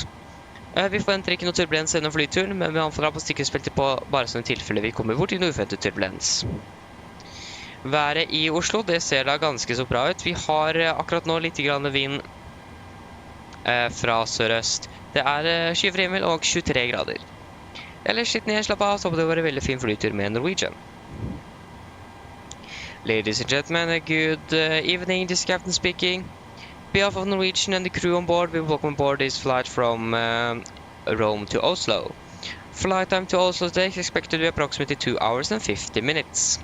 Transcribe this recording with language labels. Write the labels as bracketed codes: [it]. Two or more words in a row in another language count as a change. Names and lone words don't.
[no] Vi forventer ikke noe turbulens gjennom flyturen, men vi anfaller på sikkerhetsfeltet på bare sånne tilfeller vi kommer bort i noe uventet turbulens. Været i Oslo, det ser da ganske så bra ut. Vi har akkurat nå litt vind fra sørøst. Det er skyfri himmel og 23 grader. Ellers sitt ned, slapp av, så håper det var en veldig fin flytur med Norwegian. [en] Ladies and gentlemen, good evening, this is Captain speaking. On behalf of Norwegian and the crew on board, we welcome aboard this flight from Rome to Oslo. Flight time to Oslo today is expected to be approximately 2 hours and 50 minutes.